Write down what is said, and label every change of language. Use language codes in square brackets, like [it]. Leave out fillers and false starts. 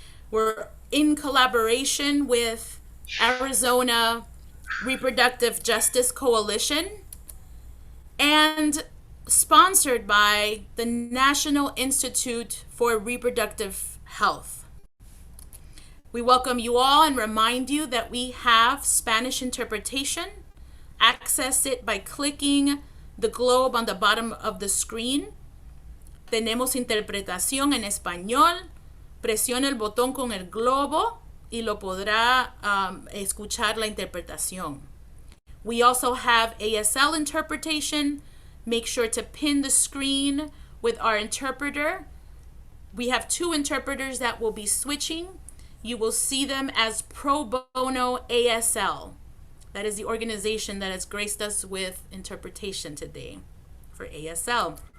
[en] We're in collaboration with Arizona Reproductive Justice Coalition and sponsored by the National Institute for Reproductive Health. We welcome you all and remind you that we have Spanish interpretation. Access it by clicking the globe on the bottom of the screen. [es] Tenemos interpretación en español. Presione el botón con el globo y lo podrá escuchar la interpretación. [en] We also have ASL interpretation. Make sure to pin the screen with our interpreter. We have 2 interpreters that will be switching. You will see them as Pro Bono ASL. That is the organization that has graced us with interpretation today for ASL.